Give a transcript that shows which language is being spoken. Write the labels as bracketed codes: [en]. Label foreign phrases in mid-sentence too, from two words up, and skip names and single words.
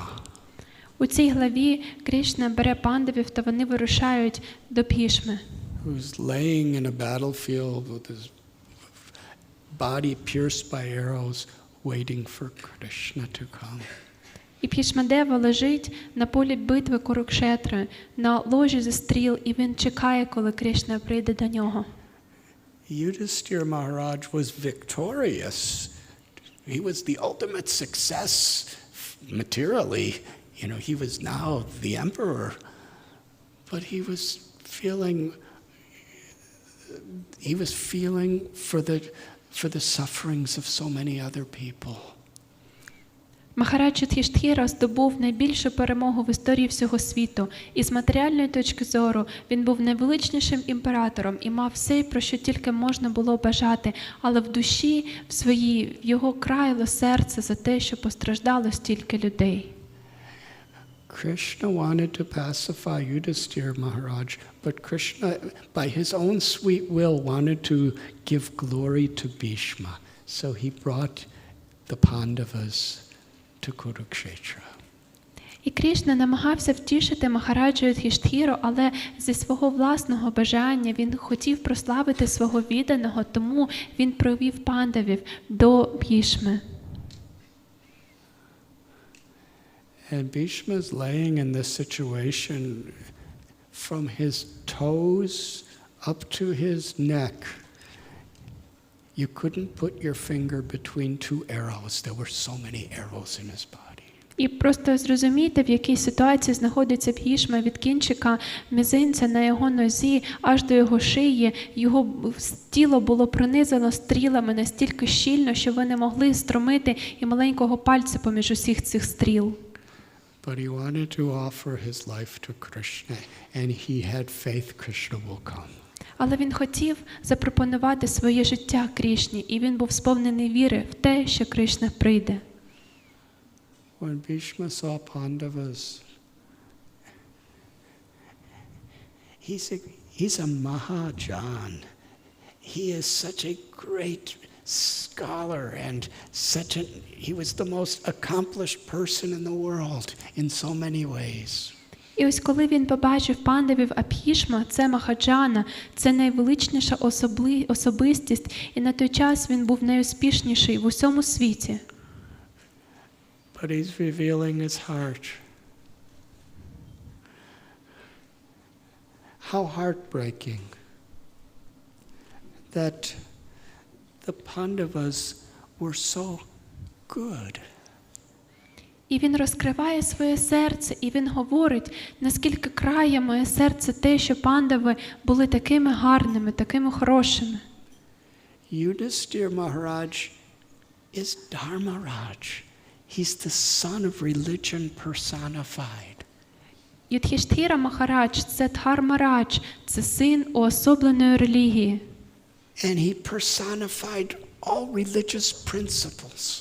[uk] У цій главі Кришна бере пандавів, та вони вирушають до Бхішми. [en] Who's laying in a battlefield with his body pierced by arrows, waiting for Krishna to come. [uk] І Бхішмадева лежить на полі битви Курукшетри, на ложі зі стріл, і він чекає, коли Кришна прийде до нього. [en] Yudhishthira Maharaj was victorious. He was the ultimate success materially. You know, he was now the emperor. But he was feeling for the sufferings of so many other people. [uk] Махарадж Юдхіштхіра здобув найбільшу перемогу в історії всього світу. І з матеріальної точки зору він був найвеличнішим імператором і мав все, про що тільки можна було бажати, але в душі, в його краяло серце за те, що постраждало стільки людей. [en] Krishna wanted to pacify Yudhisthira Maharaj, but Krishna, by his own sweet will, wanted to give glory to Bhishma. So he brought the Pandavas to Kurukshetra. [uk] І Крішна намагався втішити Махараджу Юдхіштхіру, але зі свого власного бажання він хотів прославити свого відданого, тому він провів пандавів до Бхішми. [en] And Bhishma is laying in this situation from his toes up to his neck. You couldn't put your finger between two arrows. There were so many arrows in his body. [uk] І просто зрозумійте, в якій ситуації знаходиться Бхішма від кінчика мізинця на його нозі аж до його шиї. Його тіло було пронизано стрілами настільки щільно, що ви не могли стромити і маленького пальця поміж усіх цих стріл. [en] But he wanted to offer his life to Krishna, and he had faith Krishna will come. [uk] Але він хотів запропонувати своє життя Крішні, і він був сповнений віри в те, що Кришна прийде. [en] When Bhishma saw Pandavas, he's a Mahajan. He is such a great scholar and he was the most accomplished person in the world in so many ways. [uk] І ось коли він побачив пандавів, а Бхішма – це Махаджана, це найвеличніша особистість, і на той час він був найуспішніший в усьому світі. [en] But he's revealing his heart. How heartbreaking that the Pandavas were so good. [uk] І він розкриває своє серце, і він говорить, наскільки крає моє серце те, що пандави були такими гарними, такими хорошими. [en] Yudhisthira Maharaj is Dharmaraj. He's the son of religion personified. [uk] Юдхіштхіра Махарадж – це Дхармарадж, це син уособленої релігії. [en] And he personified all religious principles.